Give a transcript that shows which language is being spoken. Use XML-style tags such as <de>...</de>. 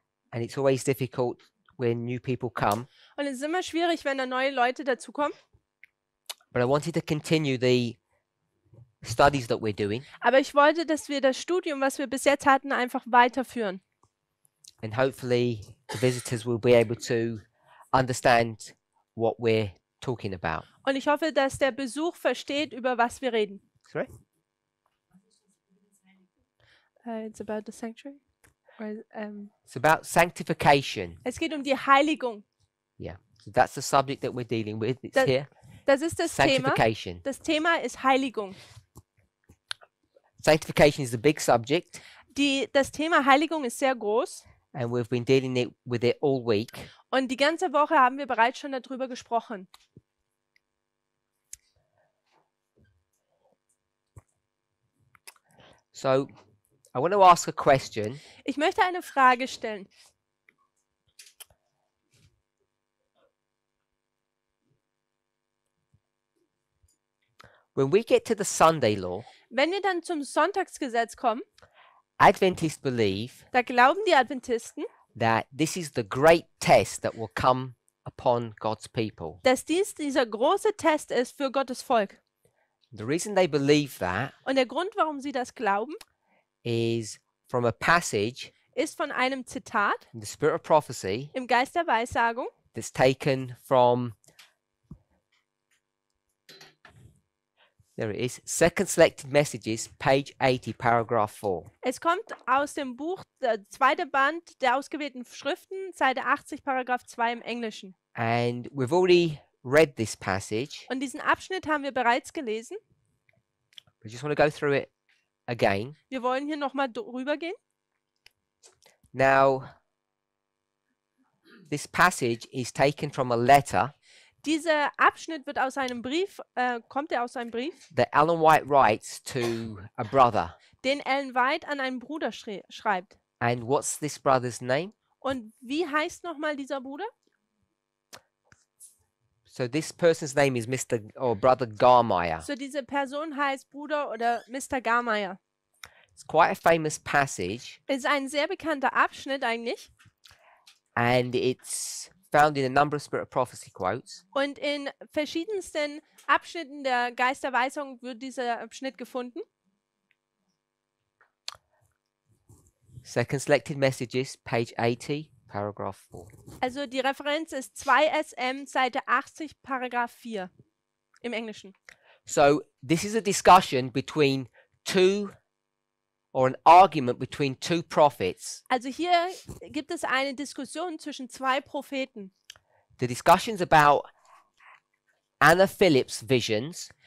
<en>and it's always difficult when new people come,</en> <de>und es ist immer schwierig, wenn da neue Leute dazukommen.</de> <en>but I wanted to continue the studies that we're doing,</en> <de>Aber ich wollte, dass wir das Studium, was wir bis jetzt hatten, einfach weiterführen.</de> <en>and hopefully the visitors will be able to understand what we're talking about.</en> <de>Und ich hoffe, dass der Besuch versteht, über was wir reden.</de> <en>Sorry? It's about the sanctuary. It's about sanctification.</en> <de>Es geht um die Heiligung.</de> <en>Yeah. So that's the subject that we're dealing with. It's That- here.</en> <de>Das ist das Thema.</de> <en>Sanctification.</en> <de>Das Thema ist Heiligung.</de> <en>Sanctification is a big subject,</en> <de>Das Thema Heiligung ist sehr groß</de> <en>and we've been dealing with it all week.</en> <de>und die ganze Woche haben wir bereits schon darüber gesprochen.</de> <en>So I want to ask a question.</en> <de>Ich möchte eine Frage stellen.</de> <en>When we get to the Sunday law,</en> <de>Wenn wir dann zum Sonntagsgesetz kommen,</de> <en>Adventists believe</en> <de>da glauben die Adventisten,</de> <en>that this is the great test that will come upon God's people.</en> <de>dass dieser große Test ist für Gottes Volk.</de> <en>The reason they believe that</en> <de>Und der Grund, warum sie das glauben,</de> <en>is from a passage</en> <de>ist von einem Zitat</de> <en>in the Spirit of Prophecy</en> <de>im Geist der Weissagung.</de> <en>that's taken from, there it is, Second Selected Messages, page 80, paragraph 4.</en> <de>Es kommt aus dem Buch, der zweite Band der ausgewählten Schriften, Seite 80, Paragraph 2 im Englischen.</de> <en>And we've already read this passage.</en> <de>Und diesen Abschnitt haben wir bereits gelesen.</de> <en>I just want to go through it again.</en> <de>Wir wollen hier nochmal drüber gehen.</de> <en>Now, this passage is taken from a letter</en> <de>Dieser Abschnitt wird aus einem Brief, kommt er aus einem Brief,</de> <en>that Ellen White writes to a brother.</en> <de>den Ellen White an einen Bruder schreibt.</de> <en>And what's this brother's name?</en> <de>Und wie heißt nochmal dieser Bruder?</de> <en>So this person's name is Mr. or Brother Garmeyer.</en> <de>So diese Person heißt Bruder oder Mr. Garmeyer.</de> <en>It's quite a famous passage,</en> <de>Es ist ein sehr bekannter Abschnitt eigentlich.</de> <en>and it's found in a number of Spirit of Prophecy quotes.</en> <de>Und in verschiedensten Abschnitten der Geisterweisung wird dieser Abschnitt gefunden.</de> <en>Second Selected Messages, page 80, paragraph 4.</en> <de>Also die Referenz ist 2 SM, Seite 80, Paragraph 4 im Englischen.</de> <en>So this is a discussion between two, or an argument between two prophets.</en> <de>Also hier gibt es eine Diskussion zwischen zwei Propheten.</de> <en>The discussion's about Anna Phillips' visions</en>